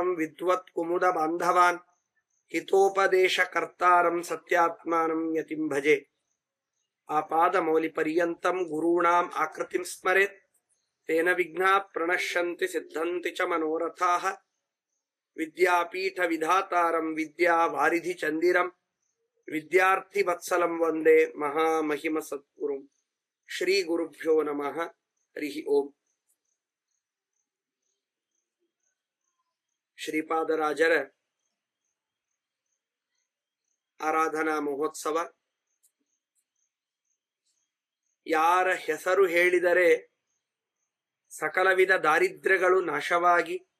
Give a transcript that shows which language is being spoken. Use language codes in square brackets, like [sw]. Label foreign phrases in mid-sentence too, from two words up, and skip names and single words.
[sa] विद्वत् कुमुद बांधवान् हितोपदेश कर्तारं सत्यात्मानं यतिं भजे आपादमौलि पर्यन्तं गुरूणाम् आकृतिं स्मरेत् तेन विघ्नाः प्रणश्यन्ति सिद्धन्ति च मनोरथाः विद्यापीठ विधातारं विद्यावारिधि चंदिरं विद्यार्थी वत्सलं वंदे महामहिम सद्गुरुं श्री गुरुभ्यो नमः हरि ओम [kn] ಶ್ರೀಪಾದರಾಜರ ಆರಾಧನಾ ಮಹೋತ್ಸವ ಯಾರ ಹೆಸರು ಹೇಳಿದರೆ ಸಕಲ ವಿಧ ದಾರಿದ್ರ್ಯಗಳು ನಾಶವಾಗಿ